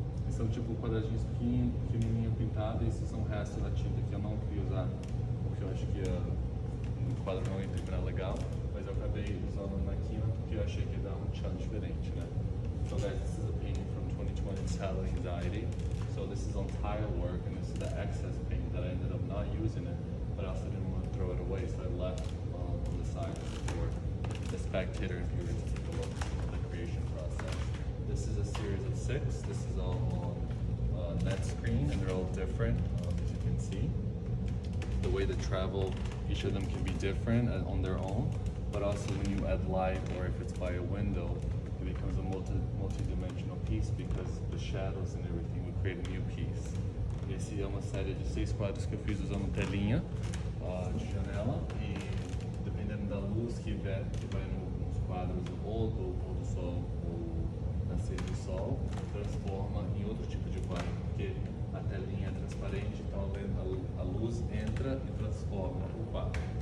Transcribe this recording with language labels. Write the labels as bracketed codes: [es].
[pt] São tipo quadradinhos pequenininho pintados. Esses são restos da tinta que eu não queria usar, porque eu acho que o quadro não ia terminar legal, mas eu acabei usando na quina porque eu achei que ia dar um tchan diferente, né? [en] So guys, this is a painting from 2020, it's Hello Anxiety. So this is on tile work, and this is the excess paint that I ended up not using it, but I also didn't want to throw it away, so I left on the side for the spectator and viewer to take a look at the creation process. This is a series of 6. This is all on net screen, and they're all different, as you can see. The way they travel, each of them can be different on their own, but also when you add light or if it's by a window, it becomes a multi-dimensional piece because the shadows and everything would create a new piece. [pt] Esse é uma série de 6 quadros que eu fiz usando telinha de janela e dependendo da luz que vai nos quadros ou do pôr do sol ou nascer do sol, transforma em outro tipo de quadro, porque a telinha é transparente, então a luz entra e transforma o quadro.